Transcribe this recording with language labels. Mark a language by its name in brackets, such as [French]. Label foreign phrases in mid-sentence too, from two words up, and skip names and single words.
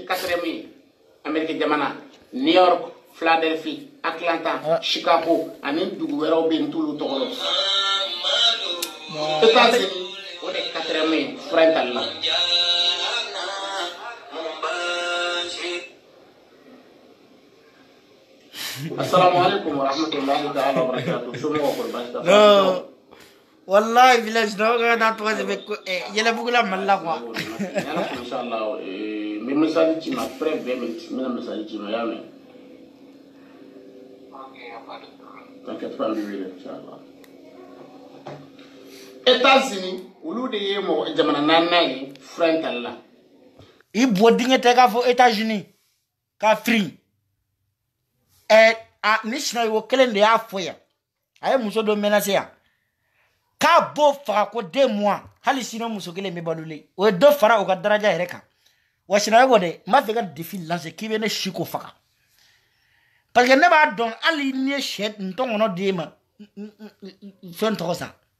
[Bambara] 4e ye Amérique jamana New York Philadelphia Atlanta Chicago ani dugu wɛrɛw bɛ yen t'olu tɔgɔ dɔn États-Unis o de 4e ye fura in tali la [Arabic] السلام عليكم ورحمة الله تعالى وبركاته [Bambara] somɔgɔw kɔni baasi t'a la wallahi village dɔw ka taa tɔgɔ sɛbɛn ko yɛlɛbugu la Mali la quoi inshallah min message ci ma [French] après 20 minutes [Bambara] mina message ci ma y'a mɛn [French] t'inquiète pas [Bambara] inchallah États-Unis olu de ye mɔgɔ jamana naaninan ye fura in tali la i bɔ dingɛ tɛ k'a fɔ États-Unis k'a firi ni sinayiko kelen de y'a fɔ yan a ye muso dɔ menacé yan k'a b'o faga ko 2 mois hali sini muso kelen bɛ balolen o ye dɔ fara o ka daraja yɛrɛ kan wa sinayiko de n b'a fɛ ka [French] défi lancer [Bambara] k'i bɛ ne si ko faga [French] parce que [Bambara] ne b'a dɔn hali ni ye sɛ ntɔngɔnɔ d'e ma fɛn tɔgɔ sa